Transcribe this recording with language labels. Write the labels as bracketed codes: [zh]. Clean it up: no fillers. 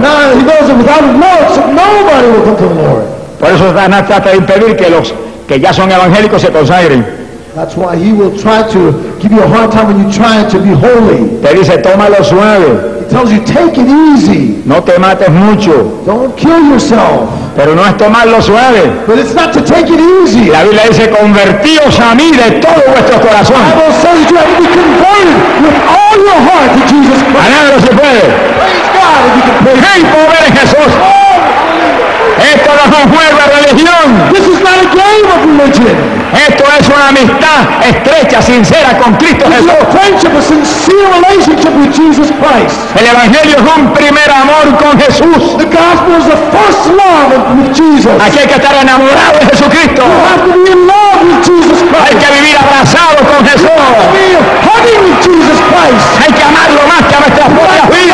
[en] Now he knows that without works nobody will come to the Lord. [es] Por eso Satanás trata de impedir que los que ya son evangélicos se consagren. [en] That's why he will try to give you a hard time when you try to be holy. [es] Te dice, tómalo suave. [en] He tells you, take it easy. [es] No te mates mucho. [en] Don't kill yourself. [es] Pero no es tomarlo suave. [en] But it's not to take it easy. [es] La Biblia dice, convertíos a mí de todo vuestro corazón. [en] The Bible says you have to be converted with all your heart to Jesus Christ. [es] Alábalo si puede. [en] Praise God if you can pray. [es] ¡Hey, poder en Jesús! Esto no es un juego de religión. [en] This is not a game of religion. [es] Esto es una amistad estrecha, sincera con Cristo Jesús. [en] It's a friendship, a sincere relationship with Jesus Christ. [es] El Evangelio es un primer amor con Jesús. [en] The gospel is the first love with Jesus. [es] Aquí hay que estar enamorado de Jesucristo. [en] You have to be in love with Jesus Christ. [es] Hay que vivir abrazado con Jesús. [en] You have to be hugging with Jesus Christ. [es] Hay que amarlo más que a nuestra propia vida.